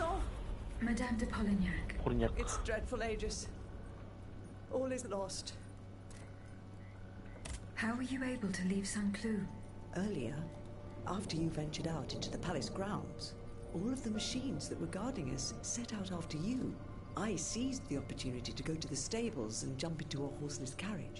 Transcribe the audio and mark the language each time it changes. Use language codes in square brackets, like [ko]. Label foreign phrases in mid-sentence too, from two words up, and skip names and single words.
[fr] Madame de Polignac. [ja] ポリニャック。 [en] It's dreadful, Aegis. All is lost. How were you able to leave Saint-Cloud? Earlier, after you ventured out into the palace grounds, all of the machines that were guarding us set out after you. I seized the opportunity to go to the stables and jump into a horseless carriage.